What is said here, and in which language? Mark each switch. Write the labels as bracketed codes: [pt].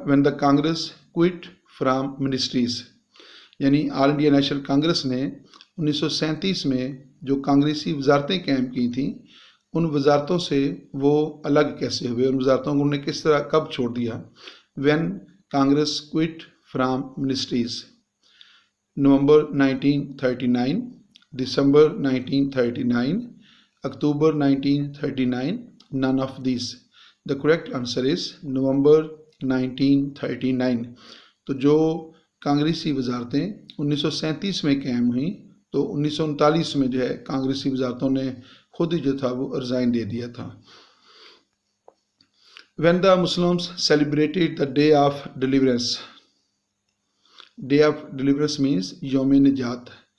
[en] when the Congress quit from ministries [ur] یعنی آل India national Congress نے 1937 میں جو کانگریسی وزارتیں قائم کی تھیں ان وزارتوں سے وہ الگ کیسے ہوئے، ان وزارتوں کو انہوں نے کس طرح کب چھوڑ دیا. [en] when Congress quit from ministries [ur] November 1939، December 1939، October 1939، [en] none of these. The correct answer is [ur] نومبر 1939. تو جو کانگریسی وزارتیں 1937 میں قائم ہوئیں تو 1939 میں جو ہے کانگریسی وزارتوں نے خود ہی جو تھا وہ ریزائن دے دیا تھا. [en] When the Muslims celebrated the Day of Deliverance. Day of Deliverance means [ur] یوم نجات.